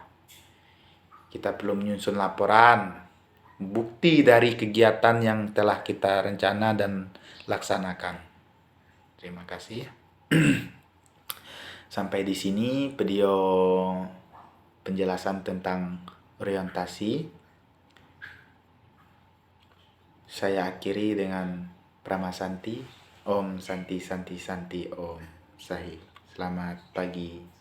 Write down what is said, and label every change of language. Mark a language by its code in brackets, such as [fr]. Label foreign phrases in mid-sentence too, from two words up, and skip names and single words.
[id] Kita perlu menyusun laporan, bukti dari kegiatan yang telah kita rencana dan laksanakan. Terima kasih. Sampai di sini video penjelasan tentang orientasi. Saya akhiri dengan Pramasanti. [sa] Om Santi Santi Santi Om Sahi. [id] Selamat pagi.